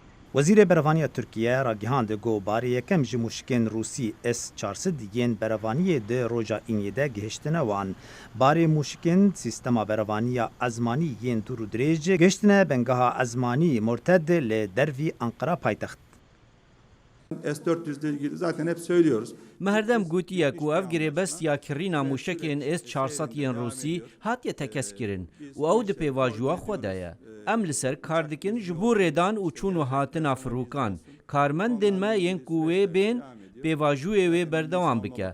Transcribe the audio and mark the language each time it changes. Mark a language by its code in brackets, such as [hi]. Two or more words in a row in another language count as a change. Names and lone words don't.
[ku] وزیر برهانی ترکیه را گهاند گو باری یکم ji muşkên Rusî S-400 yên berevaniye de roja înê de gihiştine wan. Barê muşkên sîstema berevaniya ezmanî yên dûr û dirêj gihiştine bengeha ezmanî Morted li dervî Ankara paytext. [tr] S-400 ile ilgili zaten hep söylüyoruz. [ku] Meherdem gotiye ku ev girêbestiya kirîna mûşekên S-400 yên Rûsî hatiye tekeskirin û ew di pêvajoya xwe de ye. Em li ser kar dikin ji bo rêdan û çûn û hatina firûkan. Karmendên me yên ku wê bên pêvajûyê wê berdewam bike.